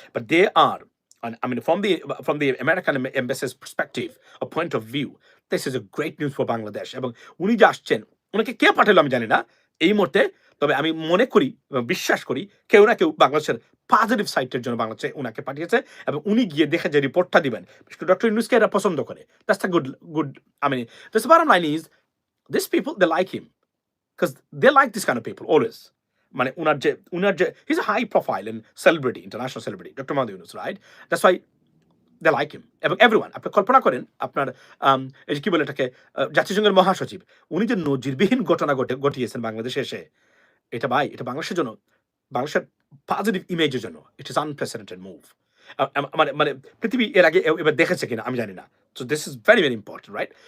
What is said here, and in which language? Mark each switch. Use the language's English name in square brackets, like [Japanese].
[English] But they are I mean, from the American embassy's perspective, a point of view, this is a great news for Bangladesh. [Bangla] এবং উনি যে আসছেন, ওনাকে কে পাঠালো আমি জানি না এই মুহূর্তে, তবে আমি মনে করি এবং বিশ্বাস করি কেউ না কেউ বাংলাদেশের পজিটিভ সাইটের জন্য বাংলাদেশে ওনাকে পাঠিয়েছে, এবং উনি গিয়ে দেখে যে রিপোর্টটা দিবেন, ডক্টর ইউনূসকে এরা পছন্দ করে। [English] That's a good I mean, the bottom line is these people, they like him because they like this kind of people always. [Bangla] মানে উনার যে [English] he's a high profile and celebrity, international celebrity, doctor Mohammad Yunus, right? That's why they like him. [Bangla] এবং everyone, আপনি কল্পনা করেন আপনার এই যে কি বলে এটাকে, জাতিসংঘের মহাসচিব, উনি যে নজিরবিহীন ঘটনা ঘটিয়েছেন বাংলাদেশে এসে, এটা ভাই, এটা বাংলাদেশের জন্য, বাংলাদেশের পজিটিভ ইমেজের জন্য [English] It is unprecedented move. [Bangla] মানে পৃথিবী এর আগে এবার দেখেছে কিনা আমি জানি না। [English] So this is very very important, right?